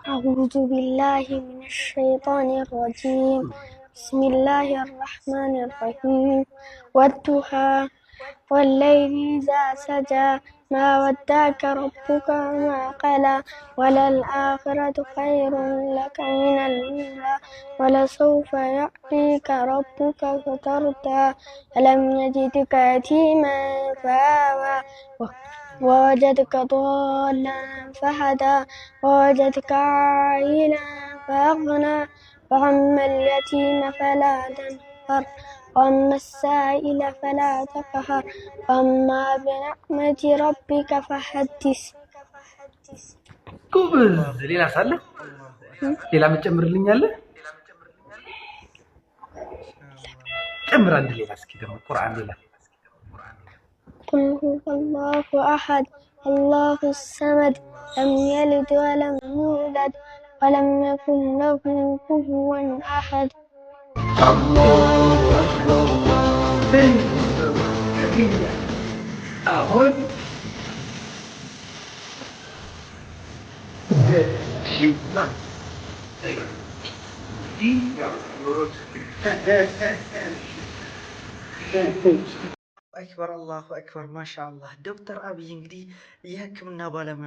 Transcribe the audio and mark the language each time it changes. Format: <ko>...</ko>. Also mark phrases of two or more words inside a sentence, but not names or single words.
<ar>أعوذ بالله من الشيطان الرجيم بسم الله الرحمن الرحيم والضحى والليل إذا سجى ما ودعك ربك وما قلى وللآخرة خير لك من الأولى ولسوف يعطيك ربك فترضى ألم يجدك يتيما فآوى ووجدك ضالا فهدى ووجدك عائلا فأغنى وأما اليتيم فلا تنهر وأما السائل فلا تقهر وأما بنعمة ربك فحدث.</ar> <am>ሌላ ሳለ ሌላ መጨምርልኛለህ? ጨምር አንድ ሌላ እስኪ ደግሞ ቁርአን ሌላ</am> <ar>قل هو الله أحد الله الصمد لم يلد ولم يولد ولم يكن له كفوا أحد. الله أكبر. أهون أكبر الله أكبر ما شاء الله።</ar> <am>ዶክተር አብይ እንግዲህ የህክምና ባለሙያ</am>